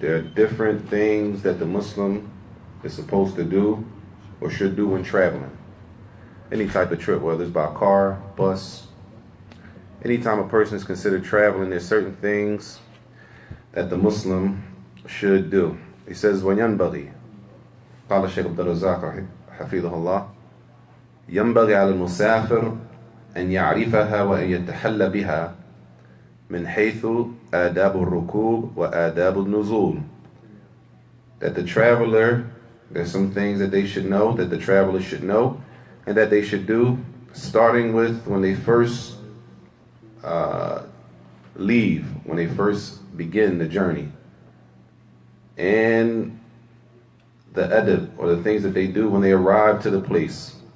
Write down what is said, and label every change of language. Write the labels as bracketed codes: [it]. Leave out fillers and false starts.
[en] There are different things that the Muslim is supposed to do or should do when traveling. Any type of trip, whether it's by car, bus, anytime a person is considered traveling, there's certain things that the Muslim should do. He says, [ar] وَيَنْبَغِي, قال الشيخ عبد الرزاق حفظه الله, ينبغي على المسافر أن يعرفها وأن يتحلى بها من حيث آداب الركوب وآداب النزول. [en] That the traveler, there's some things that they should know, that the traveler should know, and that they should do, starting with when they first leave, when they first begin the journey, and the adab, or the things that they do when they arrive to the place.